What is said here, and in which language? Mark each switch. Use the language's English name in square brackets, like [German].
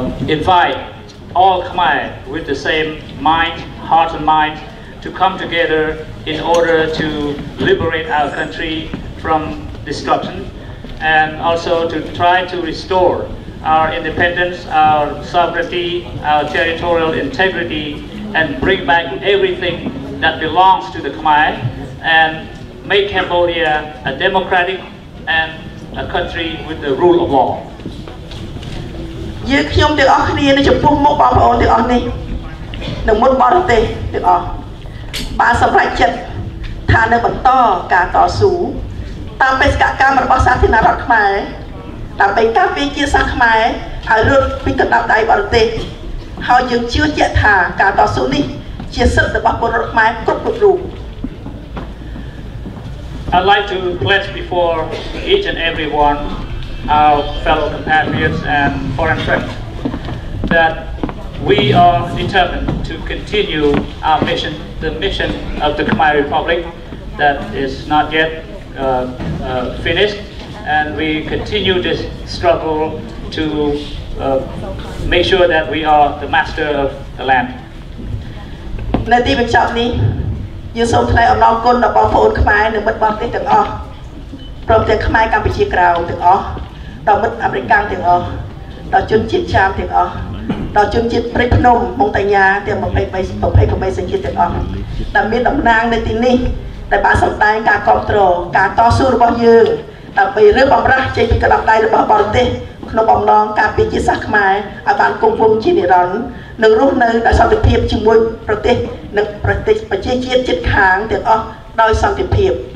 [English] invite all Khmer with the same mind, heart and mind, to come together in order to liberate our country from destruction, and also to try to restore our independence, our sovereignty, our territorial integrity, and bring back everything that belongs to the Khmer, and make Cambodia a democratic and a country with the rule of law. [Khmer] យើងខ្ញុំទាំងអស់គ្នានៅចំពោះមុខបងប្អូនទាំងអស់នេះនៅមុនបរទេសទាំងអស់បានសម្រេចចិត្តថានៅបន្តការតស៊ូតាមបេសកកម្មរបស់សាធារណរដ្ឋខ្មែរដើម្បីការពារជាតិសាសន៍ខ្មែរឲ្យរត់ពីកណ្ដាប់ដៃបរទេសហើយយើងជឿជាក់ថាការតស៊ូនេះជាសិទ្ធិរបស់ពលរដ្ឋខ្មែរគ្រប់រូប [English] I'd like to pledge before each and every one, our fellow compatriots and foreign friends, that we are determined to continue our mission, the mission of the Khmer Republic that is not yet finished, and we continue this struggle to make sure that we are the master of the land. [Khmer] នៅទីបញ្ចប់នេះយើងសូមថ្លែងអំណរគុណដល់បងប្អូនខ្មែរនិងមិត្តបរទេសទាំងអស់ព្រមទាំងខ្មែរកម្ពុជាក្រៅទាំងអស់ដល់មិត្តអាមេរិកទាំងអស់ ដល់ជនជាតិចាមទាំងអស់ដល់ជនជាតិព្រៃភ្នំម៉ុងតាញ៉ាទាំង28សញ្ជាតិទាំងអស់ដែលមានតំណាងនៅទីនេះដែលបានសម្ដែងការគ្រប់គ្រងការតស៊ូរបស់យើងដើម្បីរើបំរាស់ចេញពីកណ្ដាប់ដៃរបស់បរទេសក្នុងបំណងការពារជាតិសាសន៍ខ្មែរឲ្យបានគង់វង្សជានិរន្តរ៍និងរស់នៅដោយសន្តិភាពជាមួយប្រទេសនិងប្រជាជាតិជិតខាងទាំងអស់ដោយសន្តិភាព